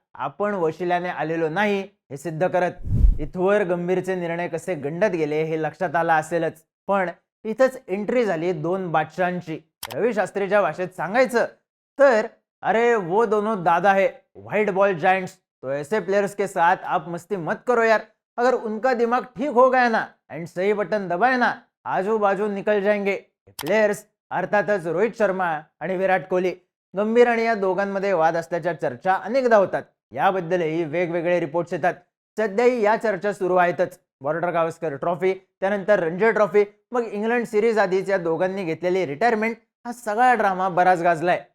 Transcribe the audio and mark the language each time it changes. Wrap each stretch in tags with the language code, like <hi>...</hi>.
<mr>आपण वशिल्याने आलेलो नाही हे सिद्ध करत. इथवर गंभीरचे निर्णय कसे गंडत गेले हे लक्षात आलं असेलच. पण इथंच एंट्री झाली दोन बादशाहांची. रवी शास्त्रीच्या भाषेत सांगायचं तर</mr> <hi>अरे वो दोनों दादा है, व्हाइट बॉल जायंट्स. तो ऐसे प्लेयर्स के साथ आप मस्ती मत करो यार. अगर उनका दिमाग ठीक हो गया ना एंड सही बटन दबाए ना, आजू बाजू निकल जाएंगे.</hi> <mr>प्लेयर्स अर्थातच रोहित शर्मा आणि विराट कोहली. गंभीर आणि या दोघांमध्ये वाद असल्याच्या चर्चा अनेकदा होतात. याबद्दलही वेगवेगळे रिपोर्ट्स येतात. सध्याही या चर्चा सुरू आहेतच. बॉर्डर गावस्कर ट्रॉफी, त्यानंतर रणजी ट्रॉफी, मग इंग्लंड सिरीज आधीच या दोघांनी घेतलेली रिटायरमेंट, हा सगळा ड्रामा बराच गाजलाय.</mr>